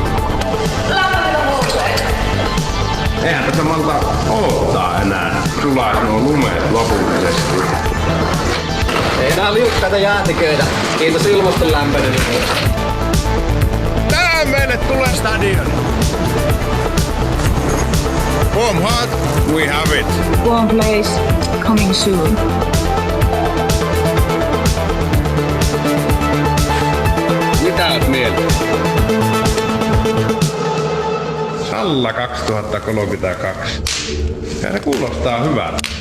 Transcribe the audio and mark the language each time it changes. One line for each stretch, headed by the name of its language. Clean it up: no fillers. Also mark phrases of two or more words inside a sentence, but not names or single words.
Finnish: Eihän tätä malta odottaa enää. Sulais nuo lumeet lopullisesti. Ei enää liukkaita jäätiköitä. Kiitos ilmaston lämpenemisen. Tää meille tulee stadion.
English: Warm heart, we have it. Warm place, coming soon.
Finnish: Mitä oot mieltä? Salla 2032. Ja se kuulostaa hyvältä.